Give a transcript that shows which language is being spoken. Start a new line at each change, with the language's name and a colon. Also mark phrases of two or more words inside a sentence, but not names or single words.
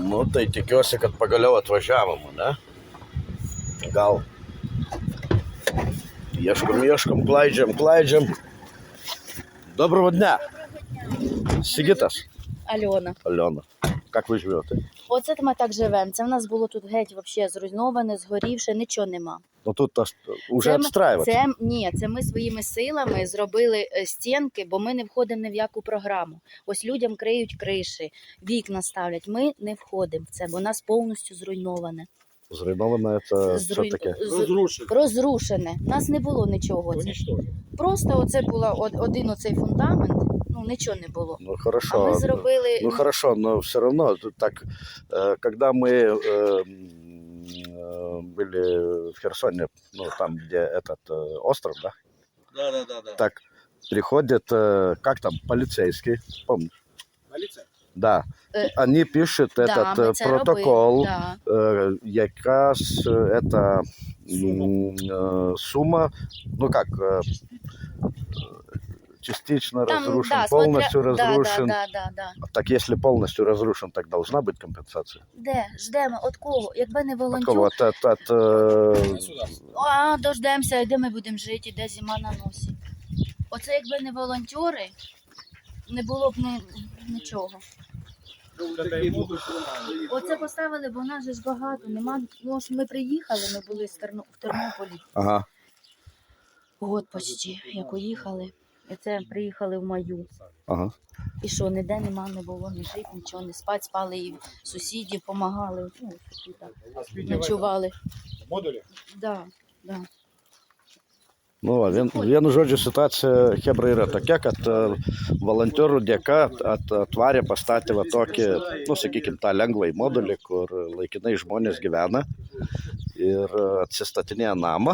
Lithuanian: Tai tikiuosi, kad pagaliau atvažiavom, ne? Gal. Ieškom, klaidžiam.
Ukrainian: Доброго дня. Сигитас. Альона. Альона. Як ви живете? Оце ми так живемо. Це в нас було тут геть вообще зруйноване, згорівше, нічого нема. Ну тут вже відстраювати. Це ми своїми силами зробили стінки, бо ми не входимо ні в яку програму. Ось людям криють криші, вікна ставлять. Ми не входимо в це, бо нас повністю зруйноване. Зруйноване це що таке? Розрушене. Нас не було нічого. Просто оце було один оцей фундамент, ну нічого не було.
Russian: Ну хорошо.
Ukrainian: А ми зробили...
Russian: Ну хорошо, но все равно так, когда мы были в Херсоне, ну там, где этот остров, да? Да. Так приходит, как там, полицейский, помнишь? Полиция? Да. Они пишут этот протокол, якраз это сумма, ну как, частично там, разрушен, да, полностью разрушен. Да. Так если полностью разрушен, так должна быть компенсация?
Ukrainian: Де? Ждемо.
Russian: От кого?
Ukrainian: Якби не волонтер...
Russian: От кого?
Ukrainian: Дождемося, де ми будемо жити, де зима на носі. Оце якби не волонтери, не було б нічого. Оце поставили, бо в нас же ж багато. Нема... Ну, ми приїхали, ми були в Тернополі. Ага.
Russian: Год почти,
Ukrainian: як уїхали. І це приїхали в маю. Ага. І що, ніде не було, ні жити, нічого, не спати, спали і сусідів, допомагали, ну, ночували. Модулі?
Russian: Да.
Lithuanian: Nu, vienu žodžiu, situacija Hebra yra tokia, kad volonterų dėka atvarė, pastatė va tokį, nu, sakykime, tą lengvąjį modulį, kur laikinai žmonės gyvena ir atsistatinėja namą.